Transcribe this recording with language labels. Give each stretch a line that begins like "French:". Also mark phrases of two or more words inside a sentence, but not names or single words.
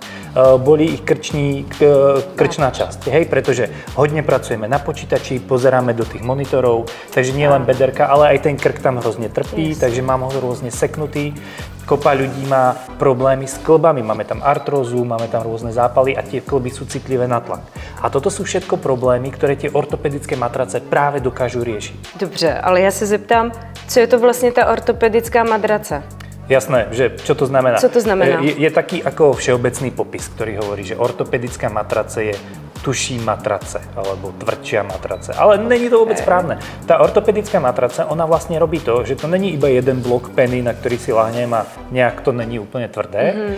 Slovak: Boli ich krčná časť, hej, pretože hodne pracujeme na počítači, pozeráme do tých monitorov, takže nie len bederka, ale aj ten krk tam hrozne trpí, takže mám ho rôzne seknutý. Kopa ľudí má problémy s klbami, máme tam artrózu, máme tam rôzne zápaly a tie klby sú citlivé na tlak. A toto sú všetko problémy, ktoré tie ortopedické matrace práve dokážu riešiť.
Czech: Dobře, ale já se zeptám, co je to vlastně ta ortopedická madrace?
Slovak: Jasné, že čo to znamená?
Czech: Co to znamená?
Slovak: Je taký ako všeobecný popis, ktorý hovorí, že ortopedická matrace je tuší matrace alebo tvrdšia matrace. Ale není to vôbec správne. Tá ortopedická matrace, ona vlastne robí to, že to není iba jeden blok peny, na ktorý si lahnem a nejak to není úplne tvrdé.